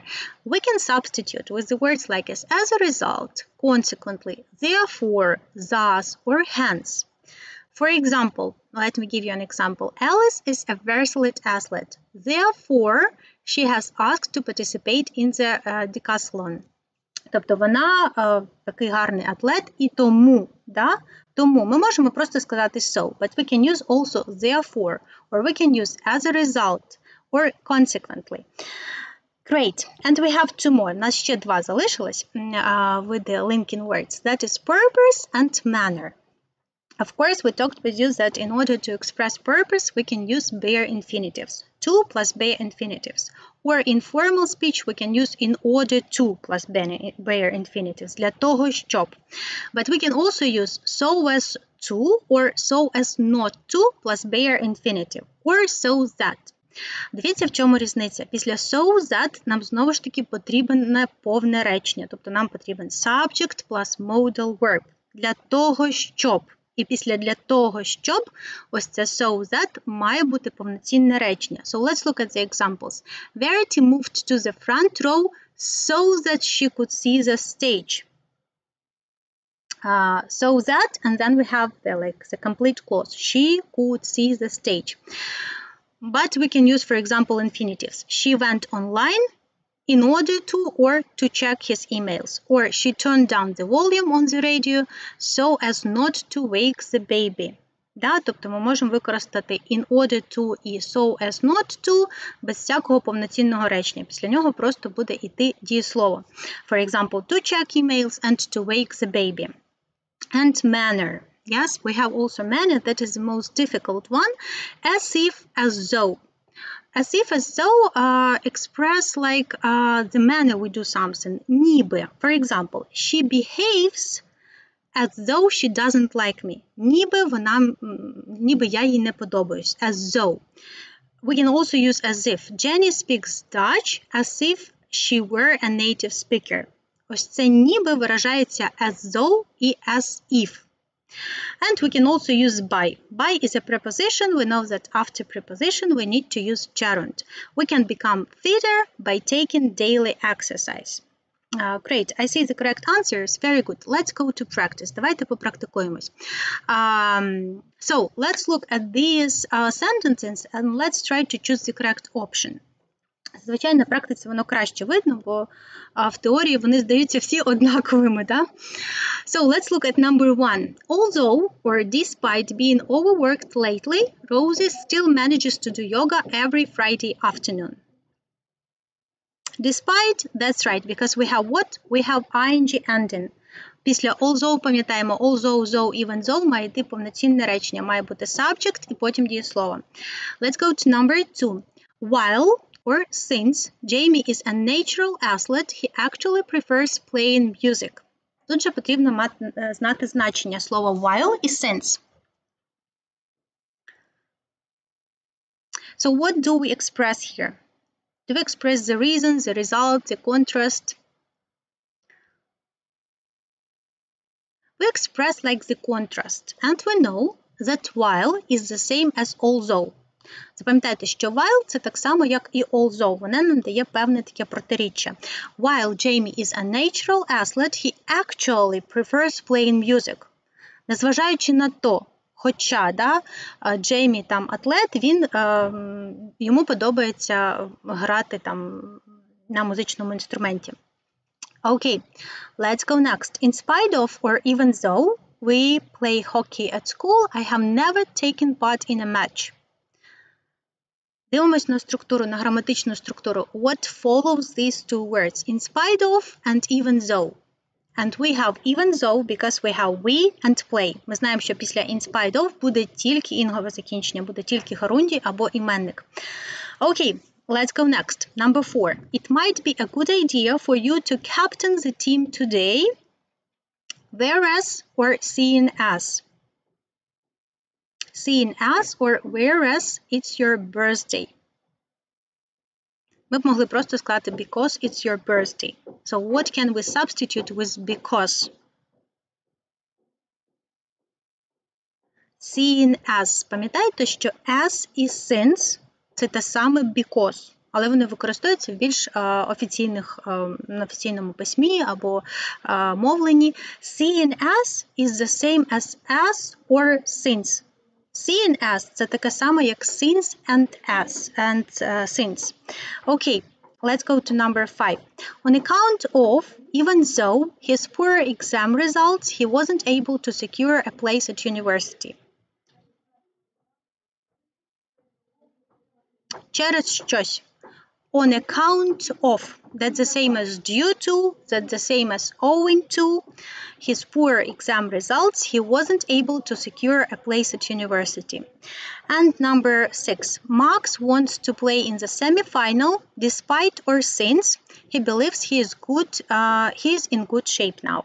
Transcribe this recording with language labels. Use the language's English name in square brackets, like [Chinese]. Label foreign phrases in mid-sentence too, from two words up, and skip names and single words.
[English] We can substitute with the words like as a result, consequently, therefore, thus, or hence. For example, let me give you an example. Alice is a versatile athlete. Therefore, She has asked to participate in the decathlon. [Ukrainian] Тобто вона такий гарний атлет, і тому, тому ми можемо просто сказати [English] so, but we can use also therefore, or we can use as a result, or consequently. Great. And we have two more. [Ukrainian] У нас ще два залишилось [English] with the linking words. That is purpose and manner. Of course, we talked with you that in order to express purpose, we can use bare infinitives. To plus bare infinitives. Or in formal speech, we can use in order to plus bare infinitives. [Ukrainian] Для того, щоб. [English] But we can also use so as to or so as not to plus bare infinitive. Or so that. [Ukrainian] Дивіться, в чому різниця. Після [English] so that [Ukrainian] нам знову ж таки потрібне повне речення. Тобто нам потрібен [English] subject plus modal verb. [Ukrainian] Для того, щоб. І після для того, щоб, ось це [English] so that [Ukrainian] має бути повноцінне речення. [English] So let's look at the examples. Verity moved to the front row so that she could see the stage. So that, and then we have the complete clause. She could see the stage. But we can use, for example, infinitives. She went online in order to or to check his emails. Or she turned down the volume on the radio so as not to wake the baby. [Ukrainian] Тобто ми можемо використати [English] in order to [Ukrainian] і [English] so as not to [Ukrainian] без всякого повноцінного речення. Після нього просто буде йти дієслово. [English] For example, to check emails and to wake the baby. And manner. Yes, we have also manner, that is the most difficult one. As if, as though. As if, as though express like the manner we do something. [Ukrainian] Ніби. [English] For example, she behaves as though she doesn't like me. [Ukrainian] Ніби я їй не подобаюсь. [English] As though. We can also use as if. Jenny speaks Dutch as if she were a native speaker. [Ukrainian] Ось це ніби виражається [English] as though [Ukrainian] і [English] as if. And we can also use by. By is a preposition. We know that after preposition we need to use gerund. We can become fitter by taking daily exercise. Great. I see the correct answers. Very good. Let's go to practice. [Ukrainian] Давайте попрактикуємось. [English] So let's look at these sentences and let's try to choose the correct option. [Ukrainian] Звичайно, на практиці воно краще видно, бо в теорії вони здаються всі однаковими, [English] So let's look at number one. Although, or despite being overworked lately, Rosie still manages to do yoga every Friday afternoon. Despite, that's right, because we have what? We have ing ending. [Ukrainian] Після although, пам'ятаємо, [English] although, though, even though [Ukrainian] має йти повноцінне речення. Має бути subject і потім дієслово. [English] Let's go to number two. While, or since, Jamie is a natural athlete, he actually prefers playing music. [Ukrainian] Тут же потрібно знати значення слова while і since. [English] So what do we express here? Do we express the reason, the result, the contrast? We express like the contrast, and we know that while is the same as although. [Ukrainian] Запам'ятайте, що while – це так само, як і although. Вона нам дає певне таке протиріччя. [English] While Jamie is a natural athlete, he actually prefers playing music. [Ukrainian] Незважаючи на то, хоча Джеймі там атлет, йому подобається грати там на музичному інструменті. [English] Okay, let's go next. In spite of or even though we play hockey at school, I have never taken part in a match. [Ukrainian] Дивимось на структуру, на граматичну структуру. [English] What follows these two words? In spite of and even though. And we have even though because we have we and play. [Ukrainian] Ми знаємо, що після [English] in spite of [Ukrainian] буде тільки інгове закінчення, буде тільки герундій або іменник. [English] Okay, let's go next. Number four. It might be a good idea for you to captain the team today, whereas or seeing as. Seeing as or whereas it's your birthday. [Ukrainian] Ми б могли просто сказати [English] because it's your birthday. So what can we substitute with because? Seeing as. [Ukrainian] Пам'ятаєте, що as і since – це те саме because, але вони використовуються в більш на офіційному письмі або мовленні. [English] Seeing as is the same as or since. See and as – [Ukrainian] це таке саме, як [English] since and as, and since. Okay, let's go to number 5. On account of, even though, his poor exam results, he wasn't able to secure a place at university. [Ukrainian] Через щось. [English] On account of, that's the same as due to, that's the same as owing to. His poor exam results, he wasn't able to secure a place at university. And number 6, Max wants to play in the semi-final despite or since he believes he is in good shape now.